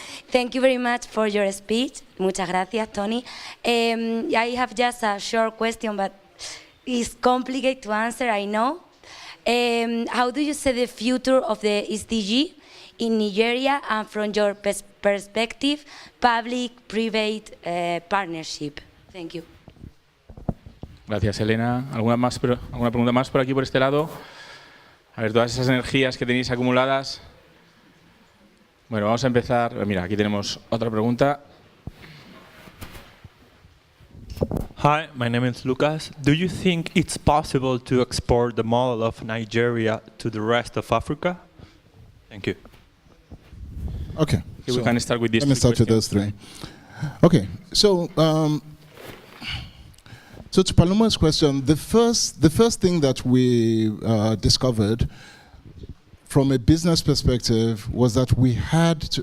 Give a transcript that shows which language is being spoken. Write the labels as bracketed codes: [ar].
[en] Thank you very much for your speech. [es] Muchas gracias, [en] Tony. I have just a short question, but it's complicated to answer, I know. How do you see the future of the SDG in Nigeria and from your perspective, public-private partnership? Thank you. [es] Gracias, Elena. ¿Alguna pregunta más por aquí, por este lado? A ver, todas esas energías que tenéis acumuladas. Bueno, vamos a empezar. Mira, aquí tenemos otra pregunta. [en] Hi, my name is Lucas. Do you think it's possible to export the model of Nigeria to the rest of Africa? Thank you. Okay. So we can start with this. Let me start with those three. Okay. So, so to Paloma's question, the first thing that we discovered from a business perspective was that we had to.